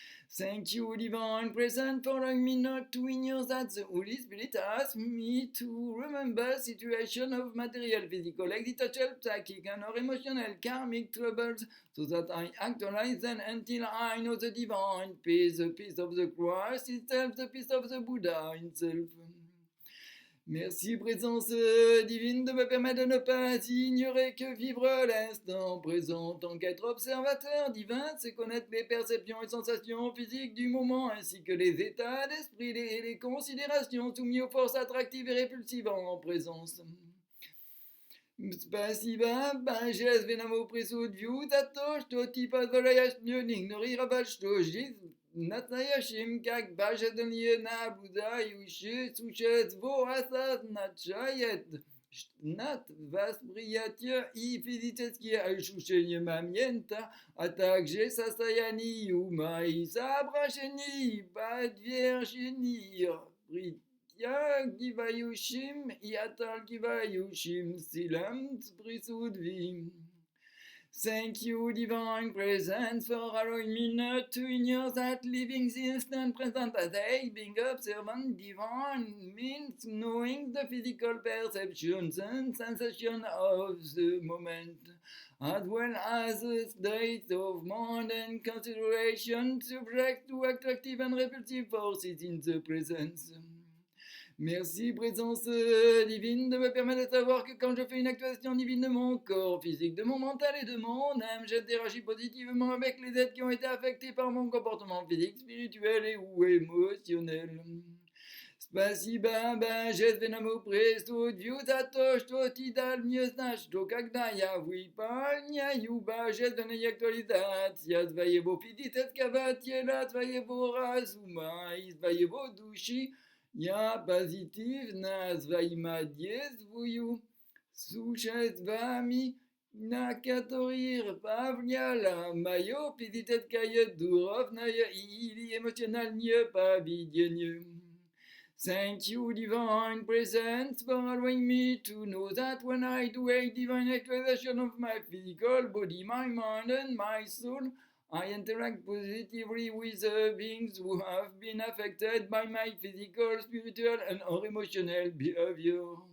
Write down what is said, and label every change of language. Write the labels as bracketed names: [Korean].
[English] Thank you, divine presence, for allowing me not to ignore that the Holy Spirit asks me to remember situations of material, physical, existential, psychic, and or emotional karmic troubles, so that I actualize them until I know the divine peace, the peace of the Christ itself, the peace of the Buddha himself. [French] Merci présence divine de me permettre de ne pas ignorer que vivre l'instant présent en tant qu'être observateur divin, c'est connaître les perceptions et sensations physiques du moment ainsi que les états d'esprit et les considérations soumis aux forces attractives et répulsives en présence. [Russian] Спасибо, божественному присутствию за то, что ты позволяешь мне игнорировать, что жизнь настоящим, как божественное наблюдающее существо означает над восприятие и физические ощущения момента, а также состояние ума и соображений, подвержения притягивающим и отталкивающим силам присутствий. [English] Thank you, divine presence, for allowing me not to ignore that living the instant present as a being observant divine means knowing the physical perceptions and sensations of the moment, as well as the states of mind and consideration subject to attractive and repulsive forces in the presence. [French] Merci, présence divine, de me permettre de savoir que quand je fais une activation divine de mon corps physique, de mon mental et de mon âme, j'interagis positivement avec les êtres qui ont été affectés par mon comportement physique, spirituel et ou émotionnel. [Russian] Спасибо, божественному присутствию за то, что ты дал мне знать, что когда я выполняю божественные актуализации своего физического тела, своего разума и своего души, я позитивно взаимодействую с существами, на которых повлияло мое физическое, духовное или эмоциональное поведение. [English] Thank you, divine presence, for allowing me to know that when I do a divine actualization of my physical body, my mind, and my soul, I interact positively with the beings who have been affected by my physical, spiritual, and or emotional behavior.